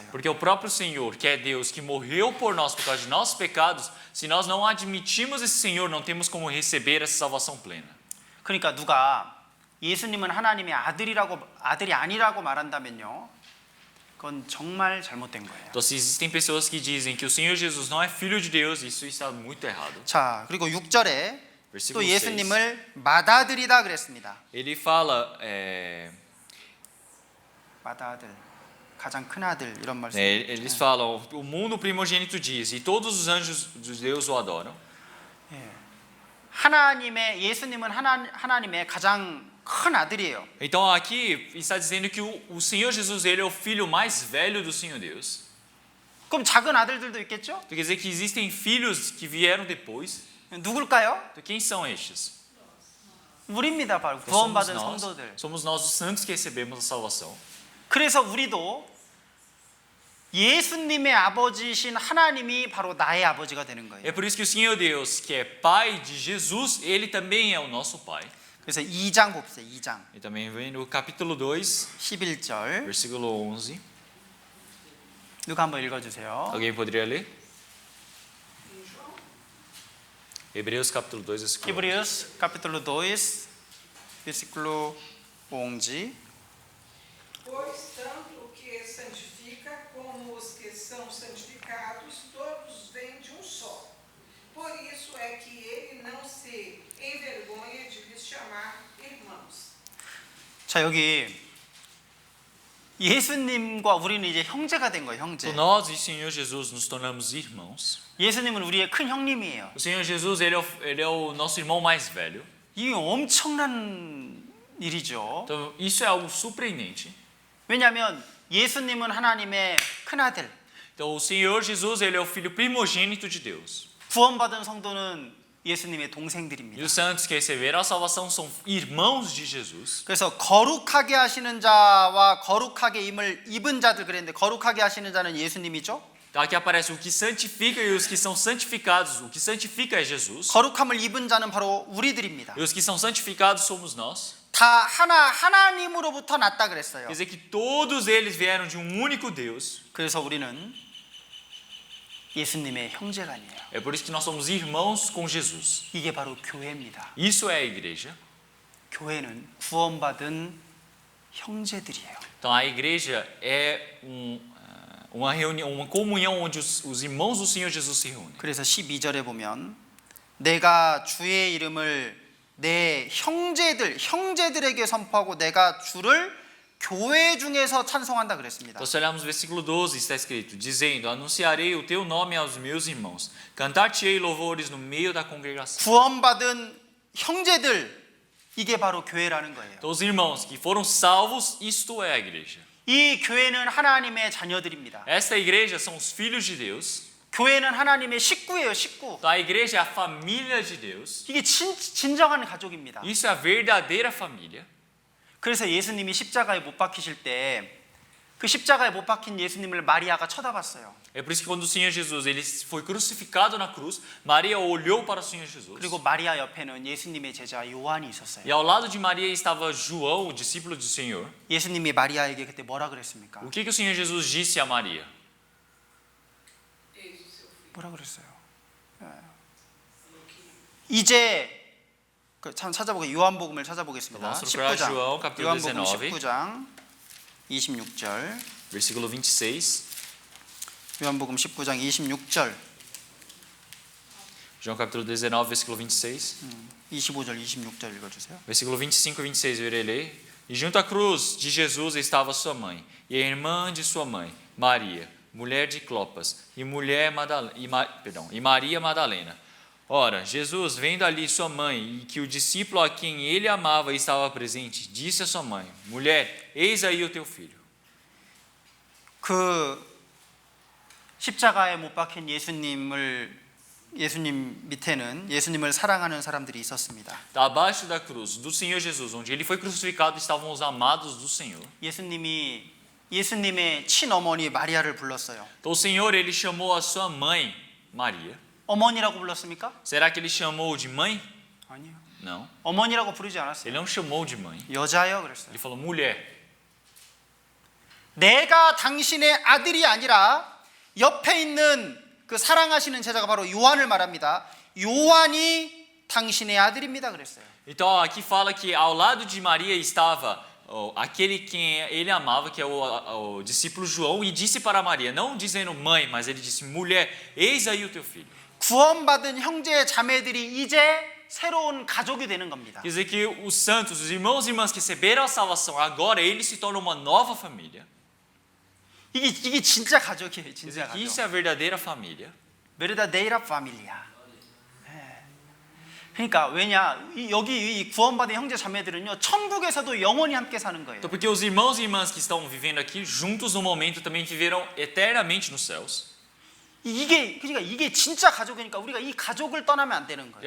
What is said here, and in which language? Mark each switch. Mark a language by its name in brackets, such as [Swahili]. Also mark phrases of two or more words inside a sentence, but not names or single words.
[Portuguese] Porque o próprio Senhor, que é Deus, que morreu por nós por causa de nossos pecados, se nós não admitimos esse Senhor, não temos como receber essa salvação plena. [Korean] 그러니까 누가 예수님은 하나님의 아들이 아니라고 말한다면요, 그건 정말 잘못된 거예요. [Portuguese] Então, se existem pessoas que dizem que o Senhor Jesus não é filho de Deus, isso está muito errado. [Korean] 자, 그리고 6절에 [Portuguese] Versículo [Korean] 또 예수님을 맏아들이다 그랬습니다. [Portuguese] Ele fala, [Korean] 맏아들, 가장 큰 아들 이런 말씀. [Portuguese] eles falam, o mundo primogênito diz, e todos os anjos de Deus o adoram. [Korean] 하나님의 예수님은 하나님의 가장 큰 아들이에요. [Portuguese] Então aqui está dizendo que o Senhor Jesus, ele é o filho mais velho do Senhor Deus. [Korean] 그럼 작은 아들들도 있겠죠? [Portuguese] Quer dizer que existem filhos que vieram depois. [Korean] 누굴까요? [Portuguese] Então, quem são estes? [Korean] 우리입니다. 바로 [Portuguese] Então, [Korean] 구원받은 성도들. [Portuguese] somos nós os santos que recebemos a salvação. [Korean] 그래서 우리도 예수님의 아버지신 하나님이 바로 나의 아버지가 되는 거예요. [Portuguese] É por isso que o Senhor Deus, que é pai de Jesus, ele também é o nosso pai. [Korean] 그래서 2장 봅시다. 2장 [Portuguese] E também vem no capítulo 2, [Korean] 11절 [Portuguese] versículo 11. [Korean] 누가 한번 읽어주세요. [Portuguese] Alguém poderia ler? Hebreus capítulo 2, versículo 11. Hebreus capítulo 2 versículo 11. Pois tanto o que santifica como os que são santificados, todos vêm de um só. Por isso é que ele não se envergonha de lhes chamar irmãos. [Korean] 자, 여기 예수님과 우리는 이제 형제가 된 거예요. 형제. [Portuguese] Então, nós e o Senhor Jesus nos tornamos irmãos. [Korean] 예수님은 우리의 큰 형님이에요. [Portuguese] O Senhor Jesus, ele é o nosso irmão mais velho. [Korean] 이게 엄청난 일이죠. [Portuguese] Então, isso é algo surpreendente. [Korean] 왜냐하면 예수님은 하나님의 큰 아들. [Portuguese] Então, o Senhor Jesus, ele é o filho primogênito de Deus. [Korean] 구원받은 성도는 예수님의 [Portuguese] E [Korean] 동생들입니다. [Portuguese] os santos que receberam a salvação são irmãos de Jesus. [Korean] 그래서 거룩하게 하시는 자와 거룩하게 입은 자들 그랬는데 거룩하게 하시는 자는 예수님이죠. [Portuguese] Então, aqui aparece o que santifica e os que são santificados. O que santifica é Jesus. [Korean] 거룩함을 입은 자는 바로 우리들입니다. [Portuguese] E os que são santificados somos nós. [Korean] 다 하나님으로부터 났다 그랬어요. [Portuguese] Quer dizer que todos eles vieram de um único Deus. [Korean] 그래서 우리는 예수님의 형제가 아니에요. [Portuguese] É por isso que nós somos irmãos com Jesus. [Korean] 이게 바로 교회입니다. [Portuguese] Isso é a igreja. [Korean] 교회는 구원받은 형제들이에요. [Portuguese] Então a igreja é uma comunhão onde os irmãos do Senhor Jesus se reúnem. [Korean] 그래서 12절에 보면 내가 주의 이름을 내 형제들에게 선포하고 내가 주를 교회 중에서 찬송한다 그랬습니다. [Portuguese] Então, se olharmos o versículo 12, está escrito, dizendo, anunciarei o teu nome aos meus irmãos, cantar-te-ei louvores no meio da congregação. [Korean] 구원받은 형제들, 이게 바로 교회라는 거예요. [Portuguese] Então, os irmãos que foram salvos, isto é a igreja. [Korean] 이 교회는 하나님의 자녀들입니다. [Portuguese] Esta igreja são os filhos de Deus. [Korean] 교회는 하나님의 식구예요, 식구. [Portuguese] Então, a igreja é a família de Deus. [Korean] 이게 진정한 가족입니다. [Portuguese] Isso é a verdadeira família. [Korean] 그래서 예수님이 십자가에 못 박히실 때 그 십자가에 못 박힌 예수님을 마리아가 쳐다봤어요. [Portuguese] É por isso que quando o Senhor Jesus ele foi crucificado na cruz, Maria olhou para o Senhor Jesus. [Korean] 그리고 마리아 옆에는 예수님의 제자 요한이 있었어요. [Portuguese] E ao lado de Maria estava João, o discípulo do Senhor. [Korean] 예수님이 마리아에게 그때 뭐라 그랬습니까? [Portuguese] O que o Senhor Jesus disse a Maria? [Korean] 뭐라 그랬어요? 이제 참 찾아보게 요한복음을 찾아보겠습니다. [Portuguese] Vamos procurar João, capítulo [Korean] 요한복음 19. 19장 26절. [Portuguese] Versículo 26. [Korean] 요한복음 19장 26절. [Portuguese] João capítulo 19, versículo 26. [Korean] 25절 26절 읽어주세요. [Portuguese] Versículo 25 e 26 eu irei ler. E junto à cruz de Jesus estava sua mãe, e a irmã de sua mãe, Maria, mulher de Clopas, e Maria Madalena. Ora, Jesus, vendo ali sua mãe, e que o discípulo a quem ele amava estava presente, disse a sua mãe, mulher, eis aí o teu filho. [Korean] 그 십자가에 못 박힌 예수님 밑에는 예수님을 사랑하는 사람들이 있었습니다. [Portuguese] Abaixo da cruz do Senhor Jesus, onde ele foi crucificado, estavam os amados do Senhor. [Korean] 예수님의 친어머니 마리아를 불렀어요. [Portuguese] Então o Senhor, ele chamou a sua mãe, Maria. [Korean] 어머니라고 불렀습니까? [Portuguese] Será que ele chamou de mãe? [Korean] 아니요. [Portuguese] Não. [Korean] 어머니라고 부르지 않았어요. [Portuguese] Ele não chamou de mãe. [Korean] 여자요 그랬어요. [Portuguese] Ele falou mulher. [Korean] 내가 당신의 아들이 아니라 옆에 있는 그 사랑하시는 제자가 바로 요한을 말합니다. 요한이 당신의 아들입니다 그랬어요. [Portuguese] Então aqui fala que ao lado de Maria estava aquele quem ele amava, que é o discípulo João, e disse para Maria, não dizendo mãe, mas ele disse mulher, eis aí o teu filho. [Korean] 구원받은 형제 자매들이 이제 새로운 가족이 되는 겁니다. [Portuguese] Quer dizer que os santos, os irmãos e irmãs que receberam a salvação, agora eles se tornam uma nova família. [Korean] 이게 진짜 가족이에요, [Portuguese] Quer [Korean] 진짜 [Portuguese] dizer que isso [Korean] 가족. [Portuguese] é a verdadeira família. verdadeira família. [Korean] 그러니까 왜냐? 여기 이 구원받은 형제 자매들은요, 천국에서도 영원히 함께 사는 거예요. [Portuguese] Então, porque os irmãos e irmãs que estão vivendo aqui juntos no momento também viverão eternamente nos céus. [Korean] 그러니까 이게 진짜 가족이니까 우리가 이 가족을 떠나면 안 되는 거예요.